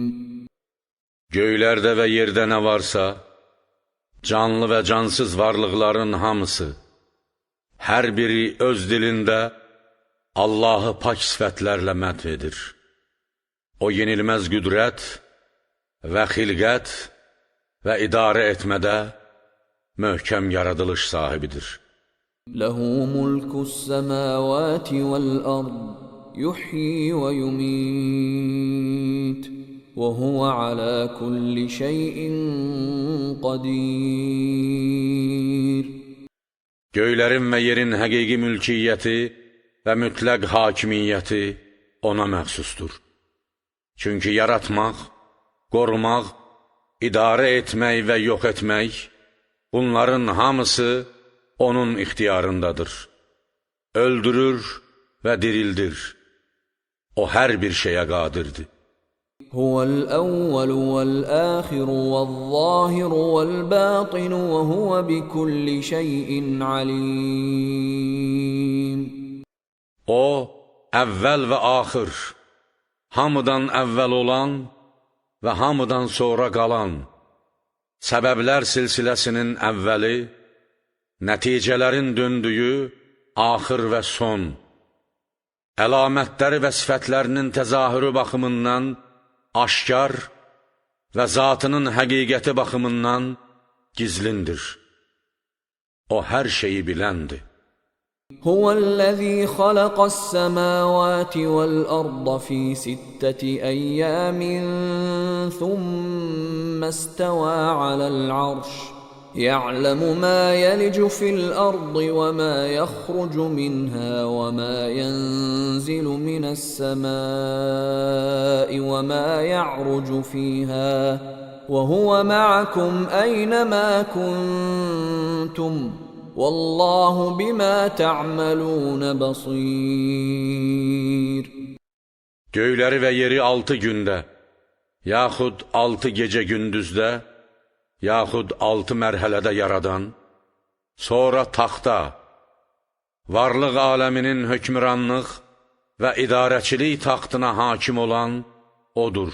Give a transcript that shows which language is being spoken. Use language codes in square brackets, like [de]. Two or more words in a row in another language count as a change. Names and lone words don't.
[az] Göylərdə və yerdə nə varsa, canlı və cansız varlıqların hamısı, hər biri öz dilində Allahı pak sifətlərlə mədh edir. O yenilməz qüdrət və xilqət və idarə etmədə möhkəm yaradılış sahibidir. [ar] لَهُ مُلْكُ السَّمَاوَاتِ وَالْأَرْضِ يُحْيِي وَيُمِيتُ. وَهُوَ عَلَى كُلِّ شَيْءٍ قَدِيرٌ. [az] Göylərin və yerin həqiqi mülkiyyəti və mütləq hakimiyyəti ona məxsusdur. Çünki yaratmaq, qorumaq, idarə etmək və yox etmək, bunların hamısı onun ixtiyarındadır. Öldürür və dirildir. O hər bir şeyə qadirdir. [ar] هو الأول والآخر والظاهر والباطن وهو بكل شيء عليم. [az] O, əvvəl və axır, hamıdan əvvəl olan və hamıdan sonra qalan, səbəblər silsiləsinin əvvəli, nəticələrin döndüyü, axır və son, əlamətləri və sifətlərinin təzahürü baxımından aşkar və zatının həqiqəti baxımından gizlindir. O hər şeyi biləndir. [ar] هُوَ الَّذِي خَلَقَ السَّمَاوَاتِ وَالْأَرْضَ فِي سِتَّةِ أَيَّامٍ ثُمَّ اسْتَوَى عَلَى الْعَرْشِ. يعلم ما يلج في الأرض وما يخرج منها وما ينزل من السماء وما يعرج فيها وهو معكم أينما كنتم والله بما تعملون بصير. [az] Göyləri və yeri 6 gündə, yaxud 6 gecə gündüzdə, yaxud 6 mərhələdə yaradan, sonra taxta, varlıq aləminin hökmranlıq və idarəçilik taxtına hakim olan odur.